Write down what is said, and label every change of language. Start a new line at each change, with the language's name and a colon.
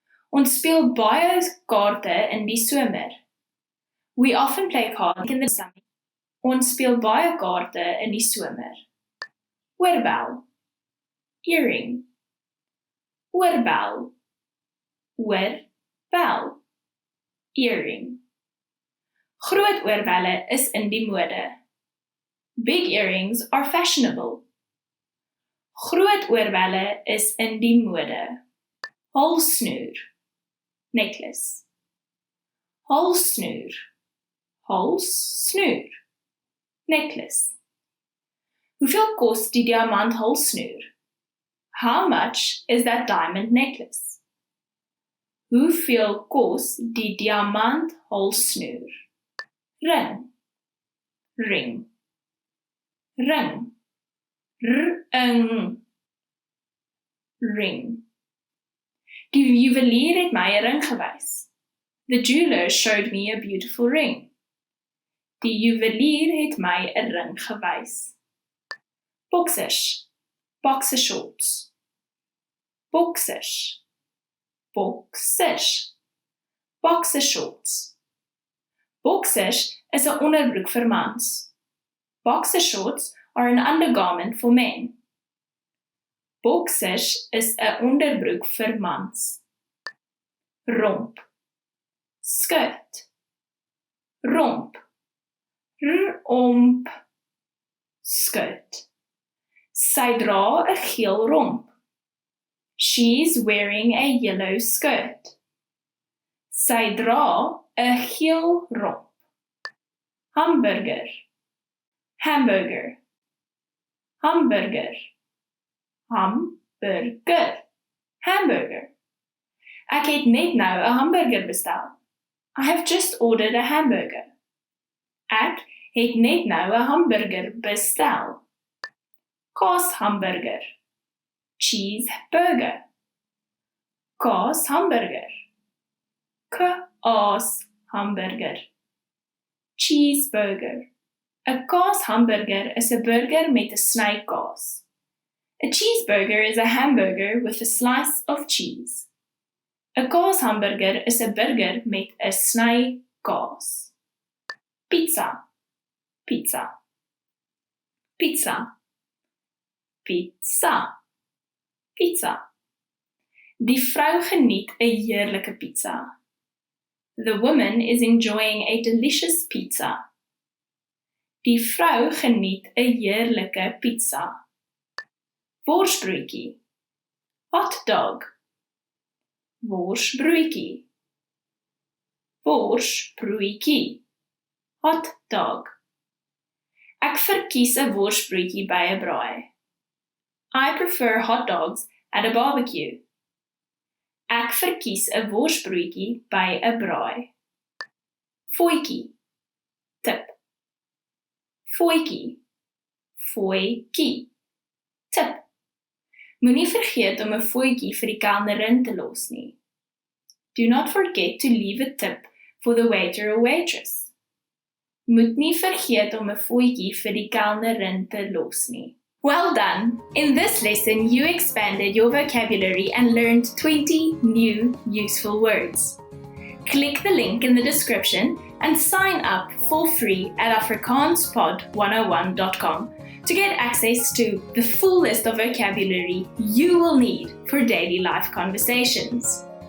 Afrikaans: Ons speel baie kaarte in die somer.
English: We often play cards in the summer.
Afrikaans: Ons speel baie kaarte in die somer. Oorbel. Earring. Oorbel. Oorbel. Earring. Groot oorbelle is in die mode.
English: Big earrings are fashionable.
Afrikaans: Groot oorbelle is in die mode. Halssnoer. Necklace. Halssnoer. Halssnoer. Necklace. Hoeveel kos die diamant halssnoer?
English: How much is that diamond necklace?
Afrikaans: Hoeveel kos die diamant halssnoer? Ring. Ring. Ring. Ring. Ring. Die juwelier het my 'n ring gewys.
English: The jeweler showed me a beautiful ring.
Afrikaans: Die juwelier het my 'n ring gewys. Boxers. Boxer shorts. Boxers. Boxers. Boxer shorts. Boxers is 'n onderbroek vir mans.
English: Boxer shorts are an undergarment for men.
Afrikaans: Boxers is 'n onderbroek vir mans. Romp. Skirt. Romp. Romp. Skirt. Sy dra 'n geel romp.
English: She's wearing a yellow skirt.
Afrikaans: Sy dra 'n geel romp. Hamburger. Hamburger. Hamburger. Hamburger. Hamburger. Ek het net nou 'n hamburger bestel.
English: I have just ordered a hamburger.
Afrikaans: Ek het net nou 'n hamburger bestel. Kaashamburger. Cheeseburger. Kaashamburger. Kaashamburger.
English: Cheeseburger.
Afrikaans: 'n kaashamburger is 'n burger met 'n sny kaas.
English: A cheeseburger is a hamburger with a slice of cheese.
Afrikaans: 'n kaashamburger is 'n burger met 'n sny kaas. Pizza. Pizza. Pizza. Pizza. Pizza. Die vrou geniet 'n heerlike pizza.
English: The woman is enjoying a delicious pizza.
Afrikaans: Die vrou geniet 'n heerlike pizza. Worsbroodjie. Hot dog. Worsbroodjie. Worsbroodjie. Hot dog. Ek verkies 'n worsbroodjie by 'n braai.
English: I prefer hot dogs at a barbecue.
Afrikaans: Ek verkies 'n worsbroodjie by 'n braai. Voetjie. Tip. Voetjie. Voetjie. Tip. Moenie vergeet om 'n voetjie vir die kelnerin te los nie.
English: Do not forget to leave a tip for the waiter or waitress.
Afrikaans: Moet nie vergeet om 'n fooitjie vir die kelnerin te los nie.
English: Well done! In this lesson, you expanded your vocabulary and learned 20 new useful words. Click the link in the description and sign up for free at afrikaanspod101.com to get access to the full list of vocabulary you will need for daily life conversations.